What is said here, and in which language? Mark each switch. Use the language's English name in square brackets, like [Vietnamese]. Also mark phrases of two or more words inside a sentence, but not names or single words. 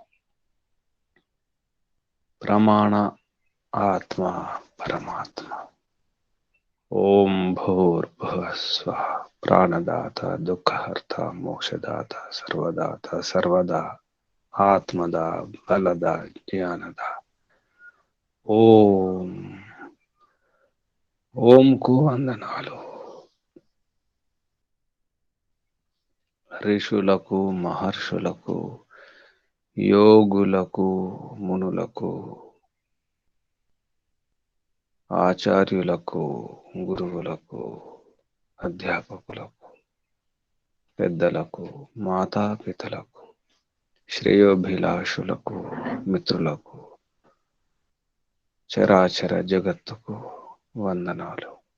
[Sanskrit] प्रमाण आत्मा परमात्मा ओम भूर्भुवः स्वः प्राणदाता दुःखहर्ता मोक्षदाता सर्वदाता सर्वदा आत्मदा बलदा ज्ञानदा [Telugu] ओम ओम को వందనాలు ఋషులకు మహర్షులకు యోగులకు మునులకు ఆచార్యులకు గురువులకు అధ్యాపకులకు పెద్దలకు మాతాపితలకు శ్రేయోభిలాషులకు మిత్రులకు చరాచర జగత్తుకు వందనాలు.